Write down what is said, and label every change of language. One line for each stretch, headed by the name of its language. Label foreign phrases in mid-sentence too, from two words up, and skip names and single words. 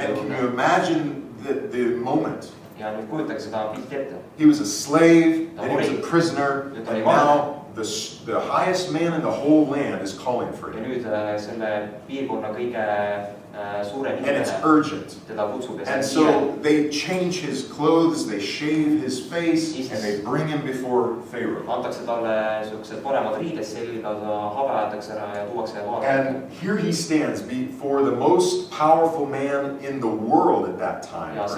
Estonian: juurde.
English: And can you imagine the moment?
Estonian: Ja nüüd kujutage seda pilti ette.
English: He was a slave, then he was a prisoner, and now the highest man in the whole land is calling for him.
Estonian: Ja nüüd selle piirkonna kõige suurem
English: and it's urgent. And so they change his clothes, they shave his face, and they bring him before Pharaoh. And here he stands before the most powerful man in the world at that time.